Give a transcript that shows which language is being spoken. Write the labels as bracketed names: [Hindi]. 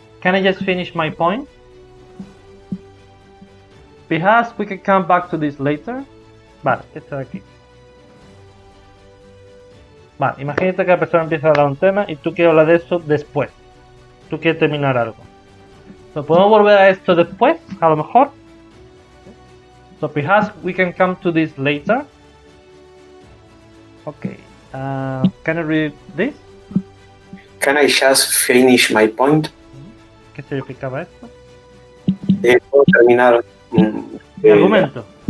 [English] Can I just finish my point? Perhaps we can come back to this later. [Spanish] Vale, esto de aquí. Vale, imagínate que la persona empieza a hablar un tema y tú quieres hablar de eso después. Tú quieres terminar algo. So, ¿podemos volver a esto después? A lo mejor. [English] So perhaps we can come to this later. Okay. Can I read this? Can I just finish my point? [Spanish] ¿Qué significaba esto? ¿Puedo terminar Mi argumento.